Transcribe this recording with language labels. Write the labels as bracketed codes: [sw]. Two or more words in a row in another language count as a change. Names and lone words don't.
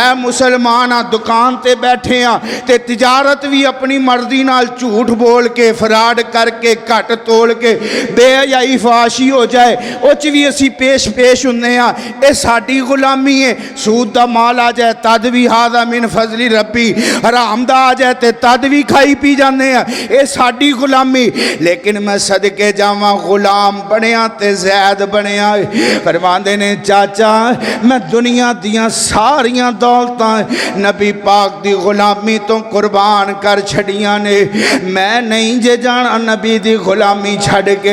[pa] مسلمان آ دکان تے بیٹھے ہاں تے تجارت بھی اپنی مرضی نال جھوٹ بول کے فراڈ کر کے گھٹ تول کے بے حیائی فحاشی ہو جائے اوچ بھی اسی پیش ہوندے ہاں. اے ساڈی غلامی ہے. سود دا مال آ جائے تد بھی [ar] هذا من فضل ربي, [pa] حرام دا آ جائے تے تد بھی کھائی پی [ur] جاتے ہیں, [pa] اے ساڈی غلامی. لیکن میں صدقے جاواں غلام بنیا تے زید بنیا. فرماندے نے چاچا میں دنیا دیاں ساریاں دولتاں نبی پاک دی غلامی توں قربان کر چھڈیاں نے، میں نہیں جے جانا نبی دی غلامی چھڈ کے.